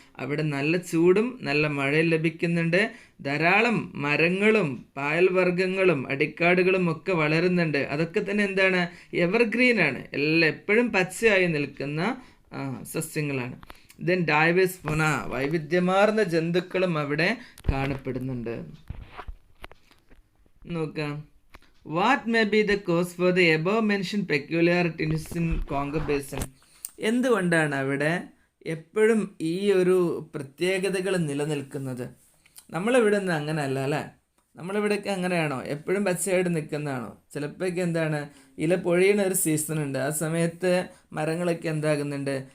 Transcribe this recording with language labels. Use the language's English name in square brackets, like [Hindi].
[Malayalam] അവിടെ നല്ല ചൂടും നല്ല മഴയും ലഭിക്കുന്നുണ്ട്. ധാരാളം മരങ്ങളും പായൽ വർഗ്ഗങ്ങളും അടിക്കാടുകളും ഒക്കെ വളരുന്നുണ്ട്. അതൊക്കെ തന്നെ എന്താണ്? എവർഗ്രീനാണ്, എപ്പോഴും പച്ചയായി നിൽക്കുന്ന സസ്യങ്ങളാണ്. [English] then diverse fauna, [Malayalam] വൈവിധ്യമാർന്ന ജന്തുക്കളും അവിടെ കാണപ്പെടുന്നുണ്ട്. നോക്കാം. [English] What may be the cause for the above mentioned peculiarities in Congo Basin? [Malayalam] എന്തുകൊണ്ടാണ് അവിടെ എപ്പോഴും ഈ ഒരു പ്രത്യേകതകൾ നിലനിൽക്കുന്നത്? നമ്മളിവിടെ നിന്ന് അങ്ങനെയല്ല അല്ലേ? നമ്മളിവിടെയൊക്കെ അങ്ങനെയാണോ? എപ്പോഴും പച്ചയായിട്ട് നിൽക്കുന്നതാണോ? ചിലപ്പോഴൊക്കെ എന്താണ്? ഇല പൊഴിയുന്ന ഒരു സീസൺ ഉണ്ട്, ആ സമയത്ത് മരങ്ങളൊക്കെ എന്താകുന്നുണ്ട്?